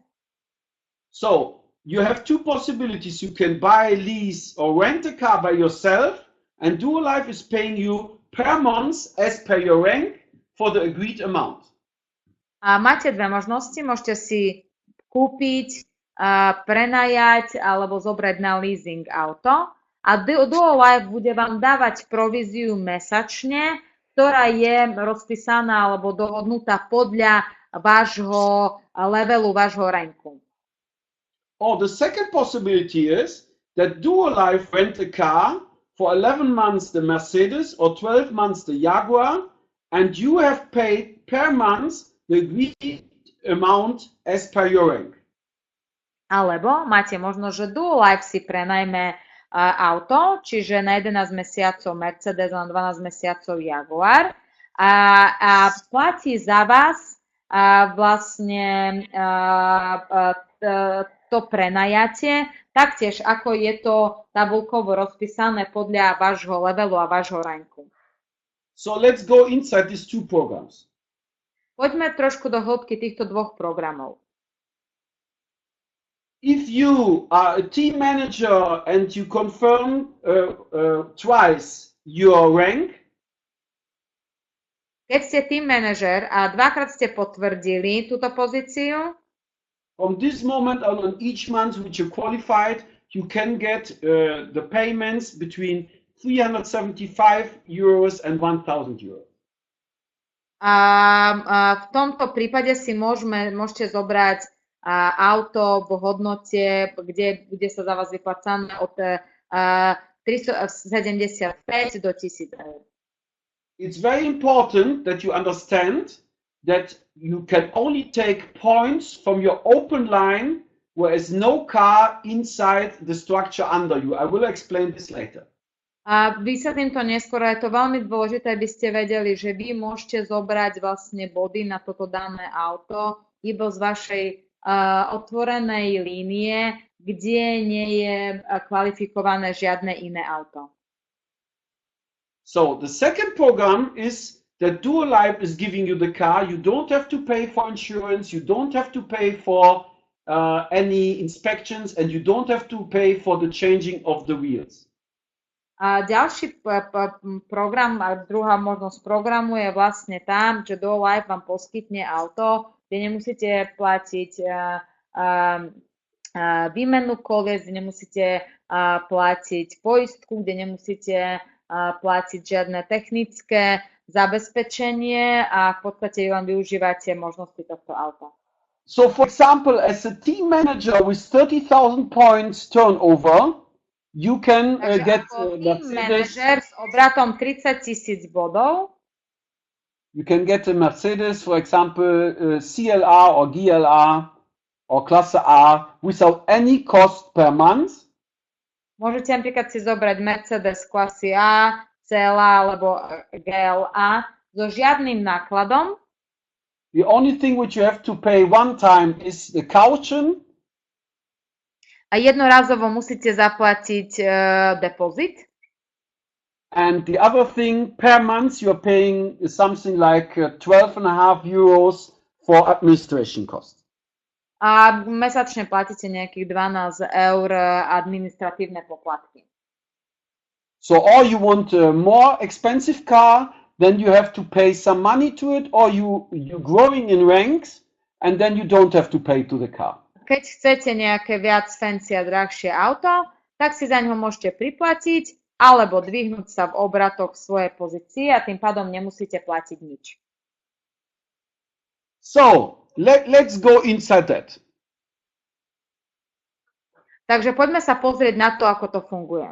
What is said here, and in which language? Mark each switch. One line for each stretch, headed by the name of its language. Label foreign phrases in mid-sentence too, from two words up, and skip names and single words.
English: So, you have two possibilities. You can buy, lease, or rent a car by yourself, and Duo Life is paying you per month as per your rank for the agreed amount.
Slovak: A máte dve možnosti. Môžete si kúpiť, prenajať alebo zobrať na leasing auto. A Duo Life bude vám dávať províziu mesačne, ktorá je rozpísaná alebo dohodnutá podľa vášho levelu, vášho ranku.
English: Or the second possibility is that Duo Life rent a car for 11 months the Mercedes or 12 months the Jaguar, and you have paid per month the agreed amount as per your rank.
Slovak: Alebo máte možnosť, že Duo Life si prenajme auto, čiže na 11 mesiacov Mercedes, na 12 mesiacov Jaguar a platí za vás vlastne to prenajatie, taktiež ako je to tabuľkovo rozpísané podľa vášho levelu a vášho ranku.
English: So let's go inside these two programs.
Slovak: Poďme trošku do hĺbky týchto dvoch programov.
English: If you are a team manager and you confirm twice your rank,
Slovak: keď ste team manažer a dvakrát ste potvrdili túto pozíciu,
English: from this moment on each month which you qualified, you can get the payments between 375 euros and 1,000 euros.
Slovak: A v tomto prípade si môžete zobrať auto v hodnote, kde bude sa za vás vyplácané od 375 do 1000 eur.
English: It's very important that you understand that you can only take points from your open line where is no car inside the structure under you. I will explain this later.
Slovak: A vysvetlím to neskôr, je to veľmi dôležité, aby ste vedeli, že vy môžete zobrať vlastne body na toto dané auto iba z vašej otvorenej línie, kde nie je kvalifikované žiadne iné auto.
English: So the second program is that Duo Life is giving you the car. You don't have to pay for insurance. You don't have to pay for any inspections, and you don't have to pay for the changing of the wheels.
Slovak: A ďalší program, a druhá možnosť programu je vlastne tam, že Duo Life vám poskytne auto, kde nemusíte platiť výmenu kolies, kde nemusíte platiť poistku, kde nemusíte platiť žiadne technické zabezpečenie a v podstate vám využívate možnosti tohto auta.
English: So for example, as a team manager with 30,000 points turnover, you can get team manager
Slovak: s obratom 30,000 bodov.
English: You can get a Mercedes, for example, CLR or GLR or Klasse A without any cost per month.
Slovak: Môžete napríklad si zobrať Mercedes klasy A, CLA alebo GLA so žiadnym nákladom.
English: The only thing which you have to pay one time is the caution.
Slovak: A jednorazovo musíte zaplatiť depozit.
English: And the other thing, per month you're paying something like 12.5 euros for administration costs.
Slovak: A mesačne platíte nejakých 12 eur administratívne poplatky.
English: So or you want a more expensive car, then you have to pay some money to it, or you're growing in ranks and then you don't have to pay to the car.
Slovak: Keď chcete nejaké viac fancy a drahšie auto, tak si za ňo môžete priplatiť alebo dvihnúť sa v obratoch svojej pozície a tým pádom nemusíte platiť nič.
English: So, let's go inside that.
Slovak: Takže poďme sa pozrieť na to, ako to funguje.